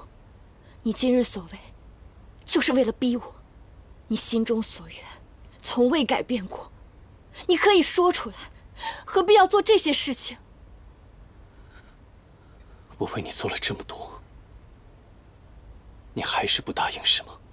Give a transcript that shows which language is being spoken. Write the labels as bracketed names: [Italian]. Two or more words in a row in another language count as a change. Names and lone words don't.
[Chinese] 你今日所為，就是為了逼我。你心中所願，從未改變過。你可以說出來，何必要做这些事情？我为你做了这么多，你还是不答应是吗？